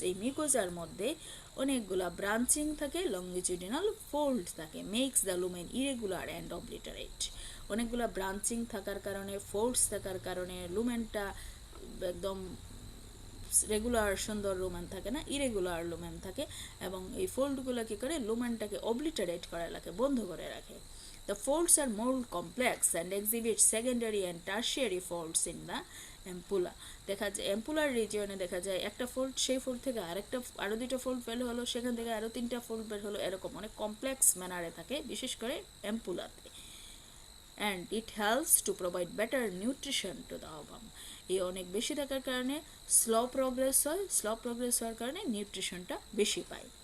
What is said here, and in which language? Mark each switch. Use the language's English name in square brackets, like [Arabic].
[Bangla] এই মিউকোজার মধ্যে অনেকগুলা ব্রাঞ্চিং থাকে, লঙ্গিটিউডিনাল ফোল্ড থাকে, [English] Makes the lumen irregular and obliterate. [Bangla] অনেকগুলা ব্রাঞ্চিং থাকার কারণে, ফোল্ডস থাকার কারণে লুমেনটা একদম রেগুলার সুন্দর লুমেন থাকে না, ইরেগুলার লুমেন থাকে, এবং এই ফোল্ডগুলো কী করে লুমেনটাকে অবলিটারেট করে রাখে, বন্ধ করে রাখে। [English] The folds are more complex and exhibit secondary and tertiary folds in the ampulla. [Bangla] দেখা যায় অ্যাম্পুলার রিজিয়নে দেখা যায় একটা ফোল্ড, সেই ফোল্ড থেকে আরও দুইটা ফোল্ড বের হলো, সেখান থেকে আরও তিনটা ফোল্ড বের হলো, এরকম অনেক কমপ্লেক্স ম্যানারে থাকে, বিশেষ করে অ্যাম্পুলাতে। [English] And it helps to provide better nutrition to the ovum. [Bangla] এই অনেক বেশি থাকার কারণে স্লো প্রোগ্রেস হওয়ার কারণে নিউট্রিশনটা বেশি পায়।